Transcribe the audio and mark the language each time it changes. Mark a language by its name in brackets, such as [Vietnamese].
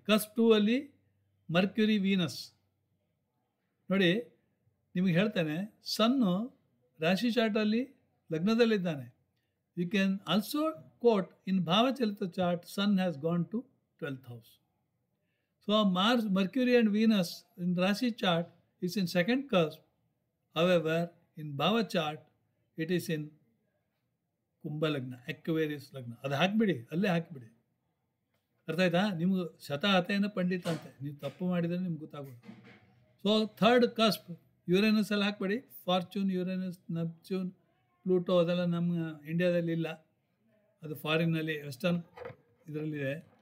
[Kannada] Cusp 2 Mercury, Venus. ನೋಡಿ ನಿಮಗೆ ಹೇಳ್ತೇನೆ, ಸನ್ನು ರಾಶಿ ಚಾರ್ಟಲ್ಲಿ ಲಗ್ನದಲ್ಲಿದ್ದಾನೆ. [English] You can also quote in Bhavachalita chart sun has gone to 12th house. So Mercury and Venus in Rashi chart is in second cusp. However, in Bhava chart, it is in Kumbha lagna, Aquarius lagna. [Kannada] ಅದು ಹಾಕಿಬಿಡಿ, ಅಲ್ಲೇ ಹಾಕಿಬಿಡಿ. ಅರ್ಥ ಆಯ್ತಾ? ನಿಮ್ಗೆ ಶತಾಹತೆಯನ್ನು ಪಂಡಿತ ಅಂತೆ, ನೀವು ತಪ್ಪು ಮಾಡಿದರೆ ನಿಮ್ಗೆ ಗೊತ್ತಾಗೋದು. ಸೊ ಥರ್ಡ್ ಕಸ್ಪ್ ಯುರೇನಸ್ ಅಲ್ಲಿ ಹಾಕ್ಬೇಡಿ. ಫಾರ್ಚೂನ್, ಯುರೇನಸ್, ನೆಪ್ಚೂನ್, ಪ್ಲೂಟೋ ಅದೆಲ್ಲ ನಮ್ಮ ಇಂಡಿಯಾದಲ್ಲಿ ಇಲ್ಲ, ಅದು ಫಾರಿನ್ನಲ್ಲಿ ವೆಸ್ಟರ್ನ್ ಇದರಲ್ಲಿದೆ.